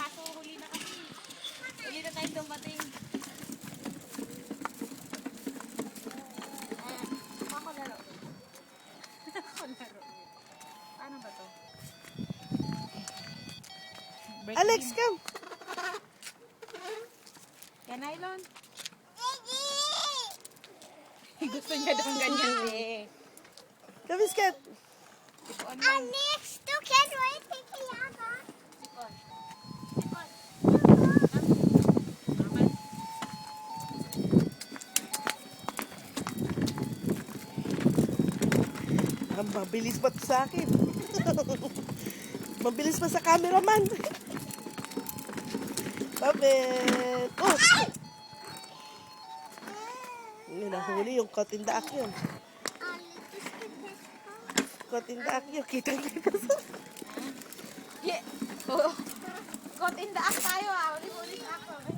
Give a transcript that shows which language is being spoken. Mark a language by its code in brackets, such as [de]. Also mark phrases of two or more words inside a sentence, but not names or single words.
[tl] Kaso huli na kasi. Huli na tayo dumating. Ako laro. Ako laro. Paano ba to? [en] Alex, come. [tl] Yan, nylon. Gusto niya daw ganyan eh. [en] Come, Skat. [da] Alex, du kan ikke jaga. [tl] Ang mabilis pa to sa akin. Mabilis pa sa cameraman. Babet. Oh! Nahuli yung [en] caught in the act [tl] yun. [en] Caught in the act [tl] yun. Kitang-kita sa... [en] Yeah. Oh. Caught in the act [tl] tayo ah. Ulit ako.